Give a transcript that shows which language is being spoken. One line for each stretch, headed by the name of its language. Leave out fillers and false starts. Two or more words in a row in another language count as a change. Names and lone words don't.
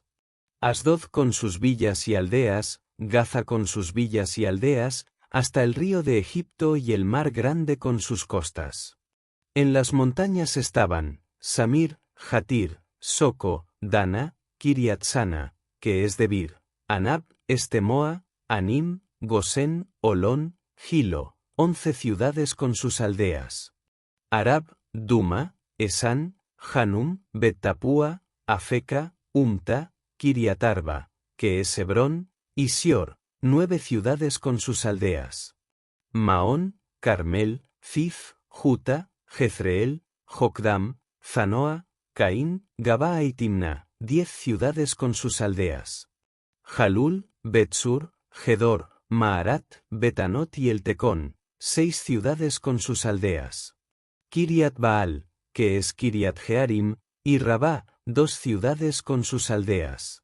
Spanish: Asdod con sus villas y aldeas, Gaza con sus villas y aldeas, hasta el río de Egipto y el mar grande con sus costas. En las montañas estaban Samir, Jatir, Soco, Dana, Kiriat-Sana, que es Debir, Anab, Estemoa, Anim, Gosén, Olón, Gilo, 11 ciudades con sus aldeas. Arab, Duma, Esán, Hanum, Bet-Tapúa, Afeca, Umta, Kiriatarba, que es Hebrón, y Sior, 9 ciudades con sus aldeas. Maón, Carmel, Zif, Juta, Jezreel, Jokdam, Zanoa, Caín, Gabaa y Timna, 10 ciudades con sus aldeas. Jalul, Betsur, Gedor, Maarat, Betanot y el Tecón, 6 ciudades con sus aldeas. Kiriat Baal, que es Kiriat Jearim, y Rabá, 2 ciudades con sus aldeas.